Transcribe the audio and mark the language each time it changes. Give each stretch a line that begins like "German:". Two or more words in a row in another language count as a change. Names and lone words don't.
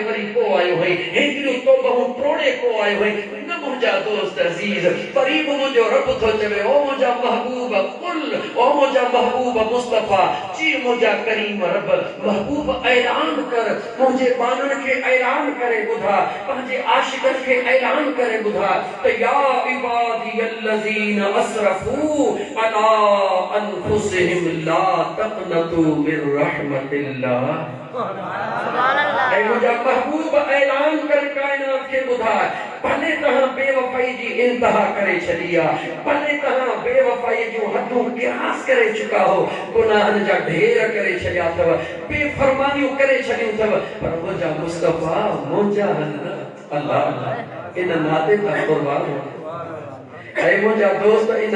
Sindhi: वरी पोइ आयो हुई हेतिरियूं तौबहूं टोड़े पोइ आयो हुई न मुंहिंजा दोस्त अज़ीज़ वरी बि मुंहिंजो रब थो चवे ओ मुंहिंजा महबूब कुल ओ मुंहिंजा महबूब मुस्तफ़ा जी मुंहिंजा करीम रब महबूब ऐलान कर मुंहिंजे बाननि खे ऐलान करे ॿुधा पंहिंजे आशिक़नि खे ऐलान करे ॿुधा त
Arabic: يا عبادي الذين أسرفوا على أنفسهم لا تقنطوا من رحمة الله
Sindhi: ऐं मुंहिंजा महबूब ऐलान कर काइनात खे ॿुधा भले तव्हां बेवफ़ाई जी इंतहा करे छॾी आहे भले तव्हां बेवफ़ाई जूं हदूं क़यास करे चुका हो गुनाहनि जा ढेर करे छॾिया अथव बेफ़रमानियूं करे छॾियूं अथव पर मुंहिंजा मुस्तफ़ा मुंहिंजा अल्लाह इन नाते तां क़ुर्बान ऐं मुंहिंजा दोस्त इन